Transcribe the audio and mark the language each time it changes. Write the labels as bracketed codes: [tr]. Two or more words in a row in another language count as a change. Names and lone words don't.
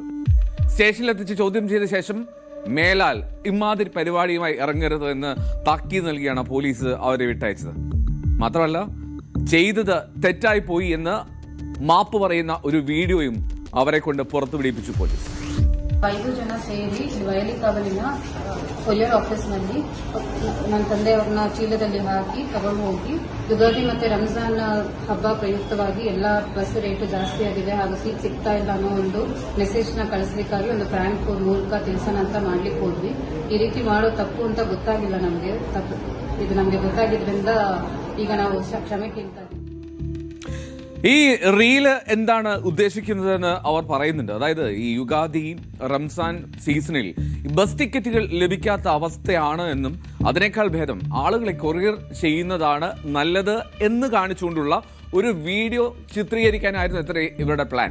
[ml] സ്റ്റേഷനിലെത്തിച്ച് ചോദ്യം ചെയ്ത ശേഷം മേലാൽ ഇമാതിരി പരിപാടിയുമായി ഇറങ്ങരുത് എന്ന് താക്കീത് നൽകിയാണ് പോലീസ് അവരെ വിട്ടയച്ചത്. മാത്രമല്ല, ചെയ്തത് തെറ്റായി പോയി എന്ന് മാപ്പ് പറയുന്ന ഒരു വീഡിയോയും അവരെ കൊണ്ട് പുറത്തു പിടിപ്പിച്ചു പോലീസ്. [kn] 5 ಜನ ಸೇರಿ ವಯಲಿಕಾವಲಿನ ಕೊರಿಯರ್ ಆಫೀಸ್ನಲ್ಲಿ ನನ್ನ ತಂದೆಯವ್ರನ್ನ ಚೀಲದಲ್ಲಿ ಹಾಕಿ ತಗೊಂಡು ಹೋಗಿ ಯುಗಾದಿ ಮತ್ತೆ ರಂಜಾನ್ ಹಬ್ಬ ಪ್ರಯುಕ್ತವಾಗಿ ಎಲ್ಲ ಬಸ್ ರೇಟ್ ಜಾಸ್ತಿ ಆಗಿದೆ ಹಾಗೂ ಸೀಟ್ ಸಿಗ್ತಾ ಇಲ್ಲ ಅನ್ನೋ ಒಂದು ಮೆಸೇಜ್ ನ ಕಳಿಸ್ಲಿಕ್ಕಾಗಿ ಒಂದು ಪ್ರ್ಯಾಂಕ್ ಮೂಲಕ ತಿಳಿಸೋಣ ಅಂತ ಮಾಡ್ಲಿಕ್ಕೆ ಹೋದ್ವಿ. ಈ ರೀತಿ ಮಾಡೋ ತಪ್ಪು ಅಂತ ಗೊತ್ತಾಗಿಲ್ಲ ನಮಗೆ. ಇದು ನಮಗೆ ಗೊತ್ತಾಗಿದ್ರಿಂದ ಈಗ ನಾವು ಕ್ಷಮೆ ಕೇಳ್ತಾ ಇದ್ದೀವಿ. [ml] ഈ റീല് എന്താണ് ഉദ്ദേശിക്കുന്നതെന്ന് അവർ പറയുന്നുണ്ട്. അതായത് ഈ യുഗാദി റംസാൻ സീസണിൽ ബസ് ടിക്കറ്റുകൾ ലഭിക്കാത്ത അവസ്ഥയാണ് എന്നും അതിനേക്കാൾ ഭേദം ആളുകളെ കൊറിയർ ചെയ്യുന്നതാണ് നല്ലത് എന്ന് കാണിച്ചുകൊണ്ടുള്ള ഒരു വീഡിയോ ചിത്രീകരിക്കാനായിരുന്നു ഇവരുടെ പ്ലാൻ.